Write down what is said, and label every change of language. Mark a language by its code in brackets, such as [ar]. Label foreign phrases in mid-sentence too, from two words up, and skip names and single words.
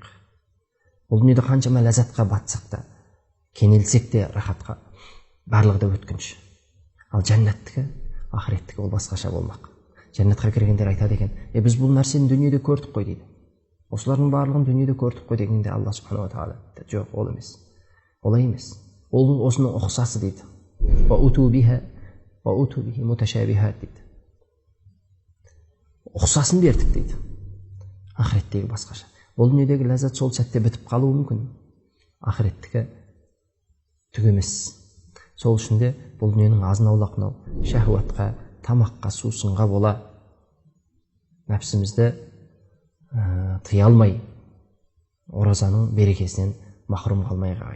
[kk] Бұл дүниеде қаншама ләззатқа батсақ та, кенелсек те рахатқа, барлығы да өткінші. Ал жәннаттікі, ақыреттікі ол басқаша болмақ. Жәннатқа кіргендер айтады екен, біз бұл нәрсені дүниеде көрдік қой дейді. Осылардың барлығын дүниеде көрдік қой дегенде Алла [ar] سبحانه وتعالى, [kk] жоқ, ол емес. Олай емес. Ол осының ұқсасы дейді. [ar] وأتوا به متشابها дейді. [kk] Ұқсасын бердік дейді. Ақыреттегі басқаша. Бұл дүниедегі ләззат сол сәтте бітіп қалуы мүмкін. Ақыреттікі түк емес. Сол үшін де бұл дүниенің азын-аулақнау шахуатқа, тамаққа, сусынға бола нәпсімізді тыя алмай, оразаның берекесінен махрұм қалмай қайын.